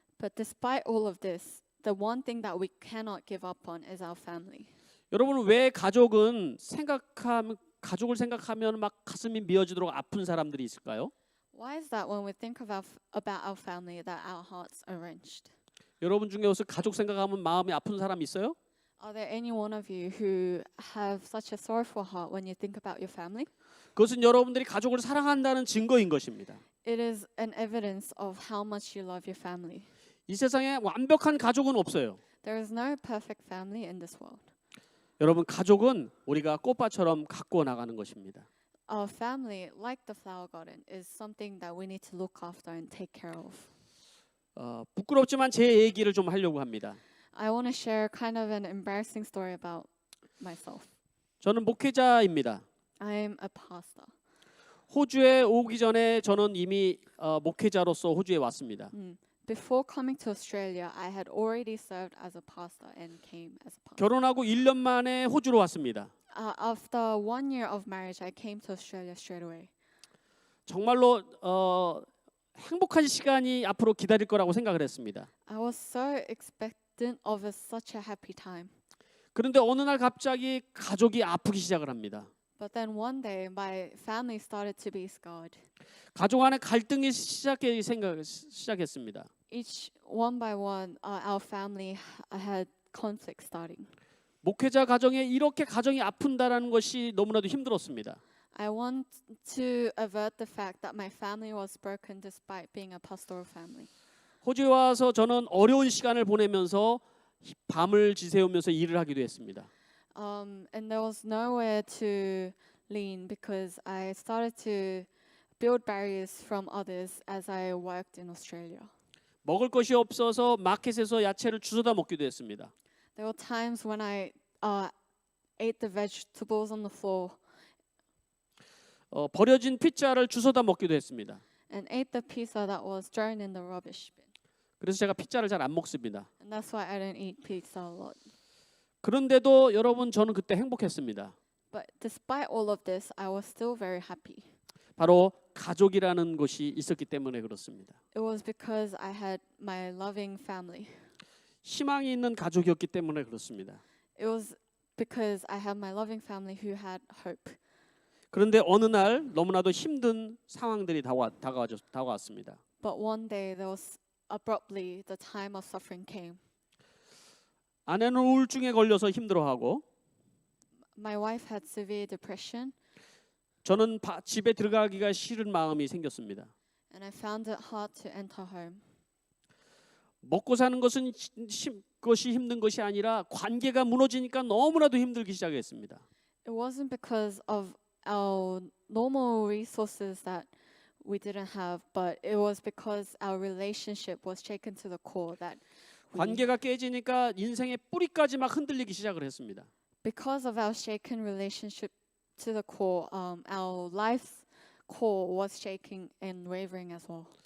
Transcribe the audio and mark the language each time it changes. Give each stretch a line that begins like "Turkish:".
English: But despite all of this, the one thing that we cannot give up on is our family.
Korean: 여러분 왜 가족을 생각하면 막 가슴이 미어지도록 아픈 사람들이 있을까요?
English: Why is that when we think about our family that our hearts are wrenched?
Korean: 여러분 중에 혹시 가족 생각하면 마음이 아픈 사람 있어요?
English: Are there any one of you who have such a sorrowful heart when you think about your family?
Korean: 그것은 여러분들이 가족을 사랑한다는 증거인 것입니다.
English: It is an evidence of how much you love your family.
Korean: 이 세상에 완벽한 가족은 없어요.
English: There is no perfect family in this world.
Korean: 여러분 가족은 우리가 꽃밭처럼 가꾸어 나가는 것입니다.
English: Our family, like the flower garden, is something that we need to look after and take care of.
Korean: 부끄럽지만 제 얘기를 좀 하려고 합니다.
English: I want to share kind of an embarrassing story about myself.
Korean: 저는 목회자입니다.
English: I'm a pastor.
Korean: 호주에 오기 전에 저는 이미 목회자로서 호주에 왔습니다.
English: Before coming to Australia, I had already served as a pastor and came as a pastor.
Korean: 결혼하고 1년 만에 호주로 왔습니다.
English: After 1 year of marriage, I came to Australia straight away.
Korean: 정말로 행복한 시간이 앞으로 기다릴 거라고 생각을 했습니다.
English: I was so expectant of such a happy time.
Korean: 그런데 어느 날 갑자기 가족이 아프기 시작을 합니다.
English: But then one day, my family started to be scarred.
Korean: 가족 안에 갈등이 시작했습니다.
English: Each one by one, our family had conflict starting.
Korean: 목회자 가정에 이렇게 가정이 아픈다라는 것이 너무나도 힘들었습니다.
English: I want to avert the fact that my family was broken despite being a pastoral family.
Korean: 호주에 와서 저는 어려운 시간을 보내면서 밤을 지새우면서 일을 하기도 했습니다.
English: And there was nowhere to lean because I started to build barriers from others as I worked in Australia.
Korean: 먹을 것이 없어서 마켓에서 야채를 주워다 먹기도 했습니다.
English: There were times when I ate the vegetables on the floor
Korean: 버려진 피자를 주워다 먹기도 했습니다.
English: and ate the pizza that was thrown in the rubbish bin.
Korean: 그래서 제가 피자를 잘 안 먹습니다.
English: And that's why I don't eat pizza a lot.
Korean: 그런데도 여러분 저는 그때 행복했습니다.
English: But despite all of this, I was still very happy.
Korean: 바로 가족이라는 것이 있었기 때문에 그렇습니다.
English: It was because I had my loving family.
Korean: 희망이 있는 가족이었기 때문에 그렇습니다.
English: It was because I had my loving family who had hope.
Korean: 그런데 어느 날 너무나도 힘든 상황들이 다가왔습니다.
English: But one day there was abruptly the time of suffering came.
Korean: 아내는 우울증에 걸려서 힘들어하고
English: My wife had severe depression
Korean: 저는 집에 들어가기가 싫은 마음이 생겼습니다.
English: and I found it hard to enter home.
Korean: 먹고 사는 것은 것이 힘든 것이 아니라 관계가 무너지니까 너무나도 힘들기 시작했습니다.
English: It wasn't because of our normal resources that we didn't have, but it was because our relationship was shaken to the core that
Korean: 관계가 깨지니까 인생의 뿌리까지 막 흔들리기 시작을 했습니다.
English: because of our shaken relationship to the core, our life's core was shaking and wavering as well.